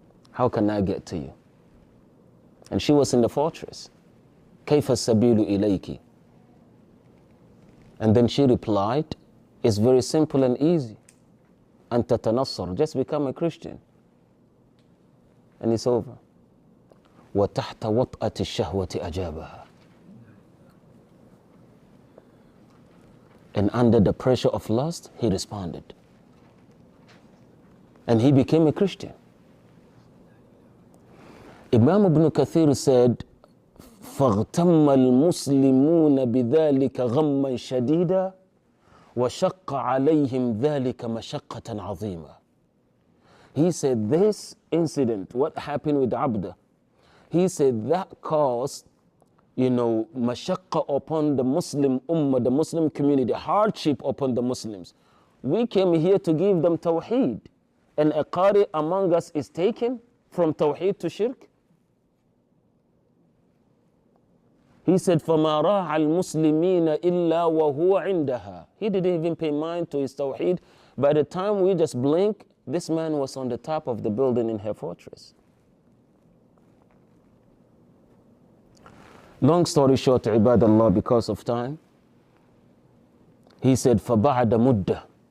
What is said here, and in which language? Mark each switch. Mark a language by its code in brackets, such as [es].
[en] How can I get to you? And she was in the fortress. [ar] كيف السبيل إليك? [en] And then she replied, it's very simple and easy. [ar] أن تتنصر, [en] just become a Christian. And it's over. [ar] وتحت وطأة الشهوة أجابها. [en] And under the pressure of lust, he responded. And he became a Christian. Imam Ibn Kathir said, [ar] فاغتم المسلمون بذلك غما شديدا وشق عليهم ذلك مشقة عظيمة. [en] He said this incident, what happened with Abda, he said that caused, mashaqqa upon the Muslim ummah, the Muslim community, hardship upon the Muslims. We came here to give them tawheed, and a qari among us is taken from tawheed to shirk. He said, [ar] فَمَا رَاعَ الْمُسْلِمِينَ إِلَّا وَهُوَ عِنْدَهَا. [en] He didn't even pay mind to his tawheed. By the time we just blink, this man was on the top of the building in her fortress. Long story short, ibadallah, because of time, he said, [ar] فَبَعْدَ مُدَّةٍ.